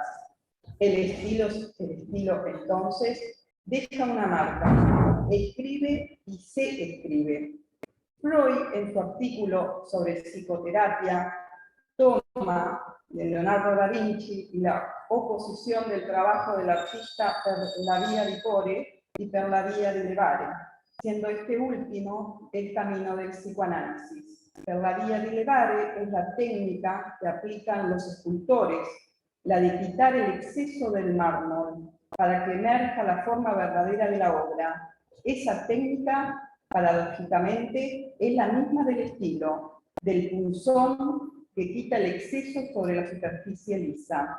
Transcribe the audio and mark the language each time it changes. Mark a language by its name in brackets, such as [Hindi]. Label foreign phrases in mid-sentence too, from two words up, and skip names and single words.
[Spanish] El estilo entonces deja una marca, escribe y se escribe. Freud, en su artículo sobre psicoterapia, toma de Leonardo da Vinci y la oposición del trabajo del artista [Italian] per la via di core [Spanish] y [Italian] per la via di levare, [Spanish] siendo este último el camino del psicoanálisis. [Italian] Per la via di levare [Spanish] es la técnica que aplican los escultores, la de quitar el exceso del mármol para que emerja la forma verdadera de la obra. Esa técnica, paradójicamente, es la misma del estilo, del punzón que quita el exceso sobre la superficie lisa.